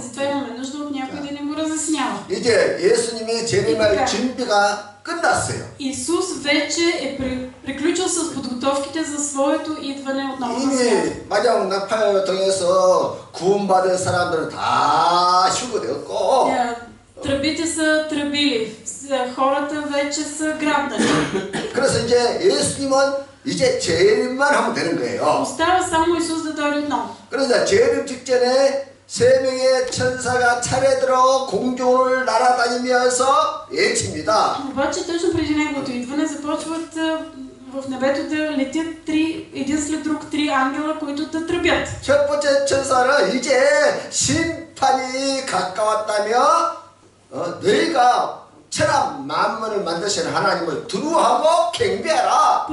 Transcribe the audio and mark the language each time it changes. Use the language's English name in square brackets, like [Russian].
[Bulgarian] затова имаме нужда от някой да ни го разяснява. [Korean] 이제 예수님이 재림할 준비가 끝났어요. [Bulgarian] Исус вече е приключил с подготовките за своето идване отново на свят. [Korean] 이미 마지막 나팔을 통해서 구원받은 사람들은 다 휴거되었고 [Bulgarian] Тръбите са тръбили, хората вече са грабнали. [Korean] 그래서 이제 예수님은 이제 재림만 하면 되는 거예요. [Bulgarian] Остава само Исус да дойде отново. [Korean] 그러자 재림 직전에 세 명의 천사가 차례대로 공중을 날아다니면서 외칩니다. [Bulgarian] Обаче точно преди неговото идване започват в небето да летят един след друг три ангела, които да тръбят. [Korean] 첫 번째 천사는 이제 심판이 가까웠다며 너희가 천하 만물을 만드신 하나님을 두루하고 경배하라.